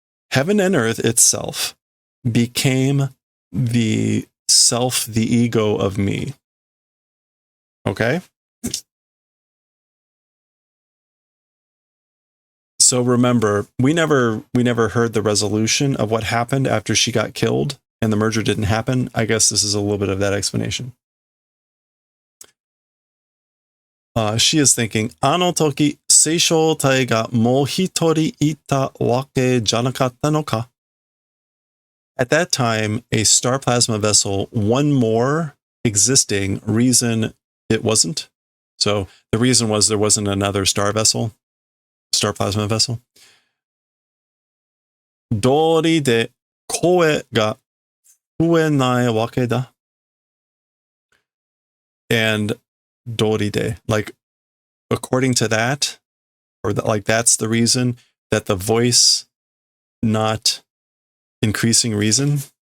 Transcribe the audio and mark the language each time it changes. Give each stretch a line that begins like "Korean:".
English: Heaven and earth itself became the self, the ego of me. Okay? So remember, we never heard the resolution of what happened after she got killed and the merger didn't happen. I guess this is a little bit of that explanation. She is thinking,
Japanese: あの時、聖書体がもう一人いたわけじゃなかったのか?
English: At that time, a star plasma vessel, one more existing, reason it wasn't. So the reason was there wasn't another star plasma vessel.
Japanese: 道理で声が増えないわけだ.
English: And 道理で, like, according to that, or like that's the reason that the voice not increasing reason.